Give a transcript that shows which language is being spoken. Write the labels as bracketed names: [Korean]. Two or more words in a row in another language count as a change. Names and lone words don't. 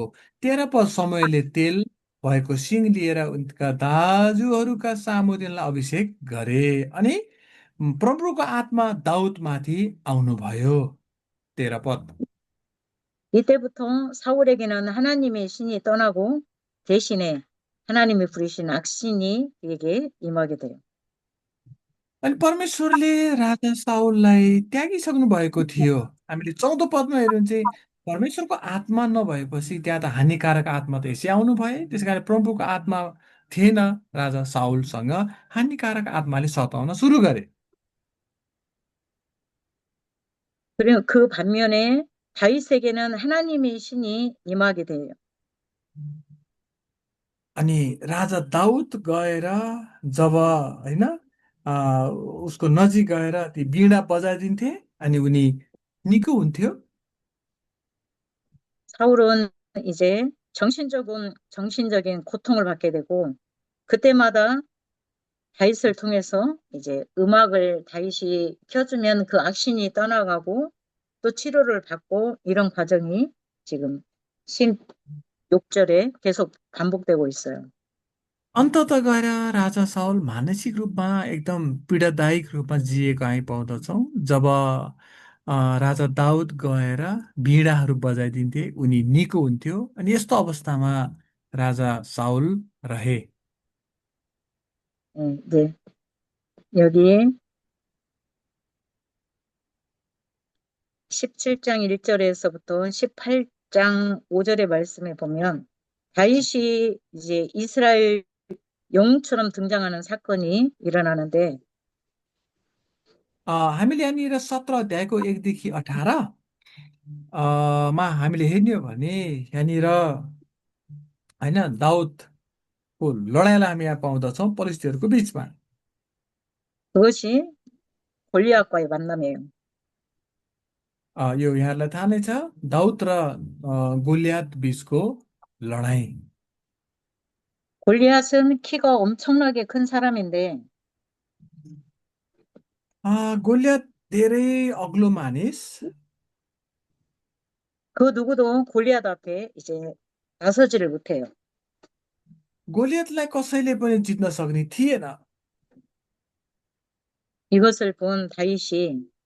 [Nepali] 13 पद समयले तेल भएको सिङ लिएर उनका दाजुहरूका सामु तिनलाई अभिषेक गरे। अनि परमप्रभुको आत्मा दाउदमाथि आउनुभयो। 13 पद। [Korean] 이때부터 사울에게는 하나님의 신이 떠나고 대신에 하나님이 부르신 악신이 그에게 임하게 돼요. [Nepali] अनि परमेश्वरले राजा साउललाई त्यागिसक्नु भएको थियो। हामीले 14 पदमा हेऱ्यौँ चाहिँ परमेश्वरको आत्मा नभएपछि त्यहाँ त हानिकारक आत्मा त यसै आउनु भए। त्यस कारण प्रभुको आत्मा थिएन राजा साउलसँग। हानिकारक आत्माले सताउन सुरु गरे। [Korean] 그리고 그 반면에 다윗에게는 하나님의 신이 임하게 돼요. [Nepali] अनि राजा दाउद गएर जब होइन आ, उसको नजिक गएर ती वीणा बजाइदिन्थे अनि उनी निको हुन्थ्यो। [Korean] 사울은 이제 정신적인 고통을 받게 되고 그때마다 다윗을 통해서 이제 음악을 다윗이 켜주면 그 악신이 떠나가고 또 치료를 받고 이런 과정이 지금 16절에 계속 반복되고 있어요. [Nepali] अन्तत गएर राजा साउल मानसिक रूपमा एकदम पीडादायक रूपमा जिएको हामी पाउँदछौँ। जब राजा दाउद गएर वीणाहरू बजाइदिन्थे उनी निको हुन्थ्यो। अनि यस्तो अवस्थामा राजा साउल रहे। [Korean] 네, 여기에 17장 1절에서부터 18장 5절의 말씀에 보면 다윗이 이제 이스라엘 영웅처럼 등장하는 사건이 일어나는데 [Nepali] हामीले यहाँनिर 17 अध्यायको 1 देखि 18 मा हामीले हेर्ने हो भने यहाँनिर होइन दाउदको लडाइँलाई हामी यहाँ पाउँदछौँ पलिस्तीहरूको बिचमा। [Korean] 그것이 골리앗과의 만남이에요. [Nepali] यो यहाँलाई थाहा नै छ दाउद र गोलियात बिचको लडाईँ। [Korean] 골리앗은 키가 엄청나게 큰 사람인데 [Nepali] गोलियात धेरै अग्लो मानिस। [Korean] 그 누구도 골리앗 앞에 이제 나서지를 못해요. [Nepali] गोलियतलाई कसैले पनि जित्न सक्ने थिएन। [Korean] 이것을 본 다윗이